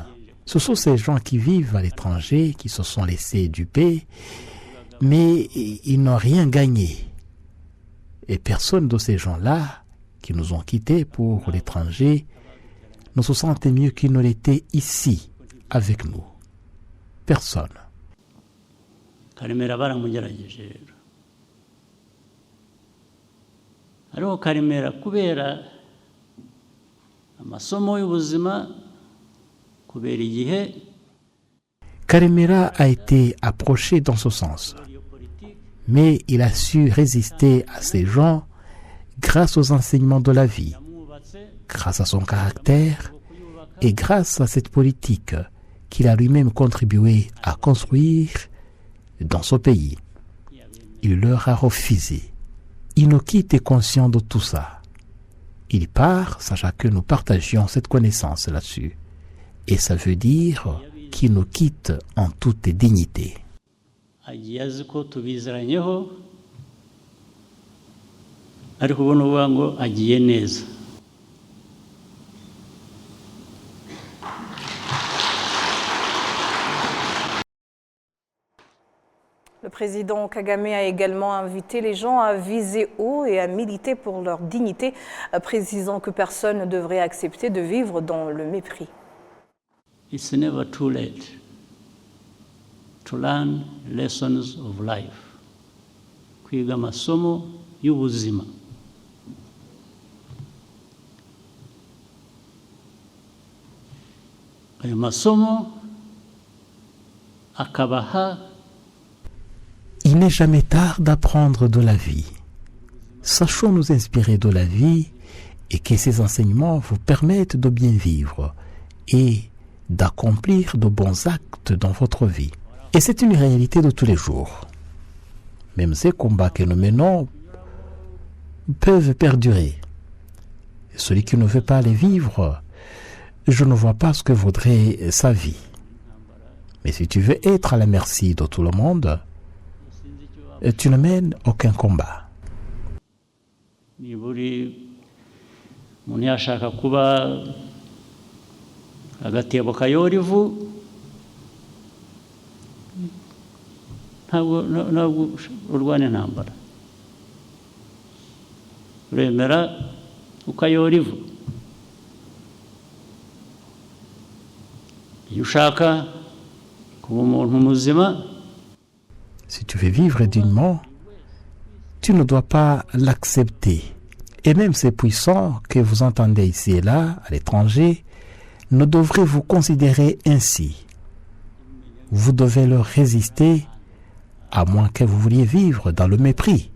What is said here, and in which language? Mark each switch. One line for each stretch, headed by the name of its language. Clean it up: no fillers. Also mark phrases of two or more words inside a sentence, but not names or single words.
French: Ce sont ces gens qui vivent à l'étranger, qui se sont laissés duper, mais ils n'ont rien gagné. Et personne de ces gens-là, qui nous ont quittés pour l'étranger, ne se sentait mieux qu'ils ne l'étaient ici, avec nous. Personne.
Kinyarwanda: Karemera baramugerageje rero. Ariko Karemera kubera amasomo y'ubuzima, kubera igihe,
French: Karemera a été approché dans ce sens, mais il a su résister à ces gens grâce aux enseignements de la vie, grâce à son caractère et grâce à cette politique qu'il a lui-même contribué à construire dans ce pays. Il leur a refusé. Il nous quitte conscient de tout ça. Il part, sachant que nous partagions cette connaissance là-dessus. Et ça veut dire qu'il nous quitte en toute dignité.
Kinyarwanda: agiye azi ko tubiziranyeho, ariko ubona uvuga ngo agiye neza.
French: Le président Kagame a également invité les gens à viser haut et à militer pour leur dignité, précisant que personne ne devrait accepter de vivre dans le mépris.
English: It's never too late to learn lessons of life.
Kinyarwanda: Kwiga amasomo y'ubuzima. Ayo masomo akabaha.
French: Il n'est jamais tard d'apprendre de la vie. Sachons nous inspirer de la vie et que ces enseignements vous permettent de bien vivre et d'accomplir de bons actes dans votre vie. Et c'est une réalité de tous les jours. Même ces combats que nous menons peuvent perdurer. Et celui qui ne veut pas les vivre, je ne vois pas ce que vaudrait sa vie. Mais si tu veux être à la merci de tout le monde, tu ne mènes aucun combat.
Kinyarwanda: Niburi umuntu yashaka kuba agatebo kayora ivu ntabwo urwana intambara uremera ukayora ivu iyo ushaka kuba umuntu muzima.
French: Si tu veux vivre dignement, tu ne dois pas l'accepter. Et même ces puissants que vous entendez ici et là, à l'étranger, ne devraient vous considérer ainsi. Vous devez leur résister, à moins que vous vouliez vivre dans le mépris.